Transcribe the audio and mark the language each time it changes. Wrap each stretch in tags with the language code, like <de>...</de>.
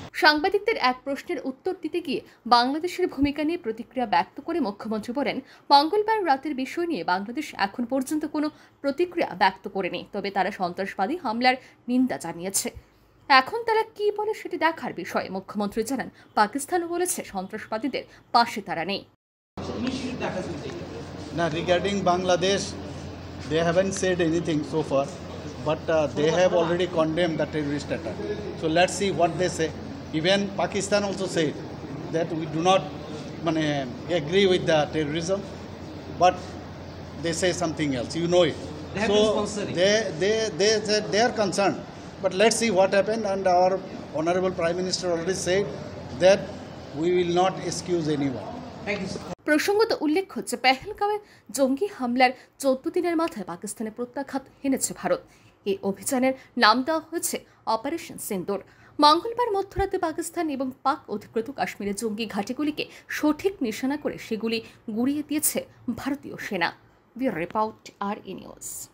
<bn>সাংবাদিকদের এক প্রশ্নের উত্তর দিতে গিয়ে বাংলাদেশের ভূমিকা নিয়ে প্রতিক্রিয়া ব্যক্ত করে মুখ্যমন্ত্রী বলেন, মঙ্গলবার রাতের বিষয় নিয়ে বাংলাদেশ এখন পর্যন্ত কোনো প্রতিক্রিয়া ব্যক্ত করেনি, তবে তারা সন্ত্রাসবাদী হামলার নিন্দা জানিয়েছে। এখন তারা কি বলে সেটি দেখার বিষয়। মুখ্যমন্ত্রী জানান, পাকিস্তানও বলেছে সন্ত্রাসবাদীদের পাশে তারা নেই।</bn> <en>না, regarding Bangladesh, they haven't said anything so far, but they have already condemned the terrorist attack. So let's see what they say. Even Pakistan also said that we do not agree with the terrorism, but they say something else. You know it. So they said they are concerned, but let's see what happened. And our honorable Prime Minister already said that we will not excuse anyone. Thank you, sir.</en> <bn>প্রসঙ্গত উল্লেখ হচ্ছে, পেহেলগাঁওয়ে জঙ্গি হামলার 14 দিনের মাথায় পাকিস্তানে প্রত্যাঘাত হেনেছে ভারত। এই অভিযানের নাম দেওয়া হয়েছে অপারেশন সিন্দুর। মঙ্গলবার মধ্যরাতে পাকিস্তান এবং পাক অধিকৃত কাশ্মীরের জঙ্গি ঘাঁটিগুলিকে সঠিক নিশানা করে সেগুলি গুঁড়িয়ে দিয়েছে ভারতীয় সেনা। Bureau report, RE news.</bn>